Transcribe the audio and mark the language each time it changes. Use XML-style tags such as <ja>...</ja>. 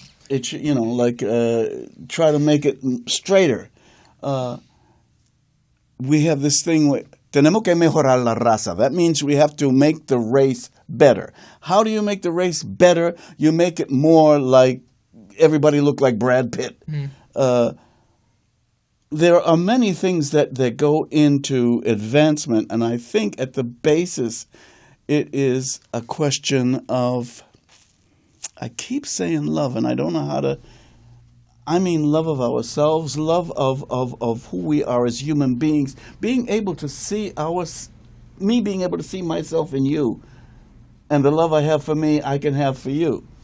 <en>It should, try to make it straighter. We have this thing with,</en> <es>tenemos que mejorar la raza.</es> <en>That means we have to make the race better. How do you make the race better? You make it more like everybody look like Brad Pitt. There are many things that go into advancement, and I think at the basis it is a question of, I keep saying love, and I don't know how to, I mean love of ourselves, love of who we are as human beings, being able to see me being able to see myself in you, and the love I have for me, I can have for you.</en>